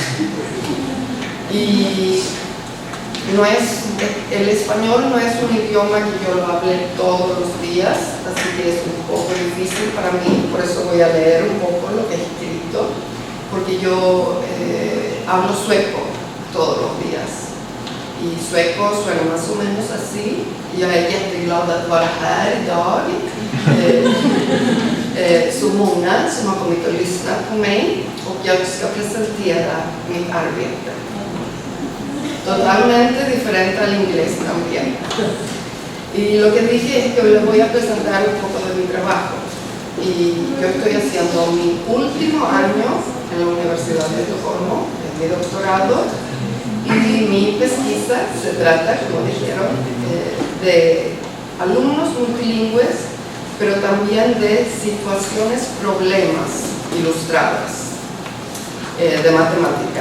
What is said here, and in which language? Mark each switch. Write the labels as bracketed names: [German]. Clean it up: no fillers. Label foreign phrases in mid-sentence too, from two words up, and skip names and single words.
[Spanish] Y el español no es un idioma que yo lo hable todos los días, así que es un poco difícil para mí, por eso voy a leer un poco lo que he escrito, porque yo hablo sueco todos los días. Y sueco suena más o menos así. [Swedish] Jag är jätteglad att vara här idag. Så många som har kommit och lyssnat på mig, och jag ska presentera mitt arbete. [Spanish] Totalmente diferente al inglés también. Y lo que dije es que hoy les voy a presentar un poco de mi trabajo. Y yo estoy haciendo mi último año en la Universidad de Estocolmo, en mi doctorado, y mi pesquisa se trata, como dijeron, de alumnos multilingües, pero también de situaciones, problemas ilustradas de matemática.